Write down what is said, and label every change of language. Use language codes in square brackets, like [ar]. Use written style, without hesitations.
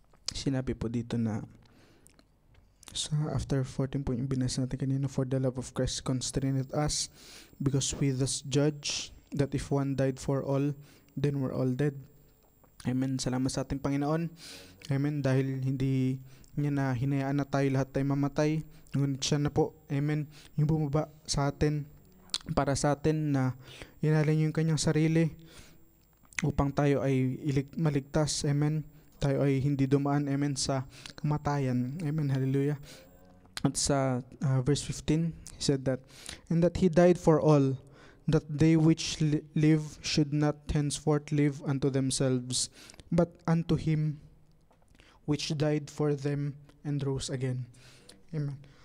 [tl] Sinabi po dito na [en] after 14 [tl] po yung binasa natin kanina, [en] for the love of Christ constraineth us, because we thus judge that if one died for all, then we're all dead. [tl] Amen. Salamat sa ating Panginoon. Amen. Dahil hindi niya na hinayaan na tayo lahat tayo mamatay, ngunit siya na po, amen, yung bumaba sa atin, para sa atin, na inalay niya yung kanyang sarili upang tayo ay maligtas. Amen. Tayo ay hindi dumaan, amen, sa kamatayan. Amen. Hallelujah. At sa [en] verse 15, he said that, and that he died for all, that they which live should not henceforth live unto themselves, but unto him which died for them and rose again. Amen.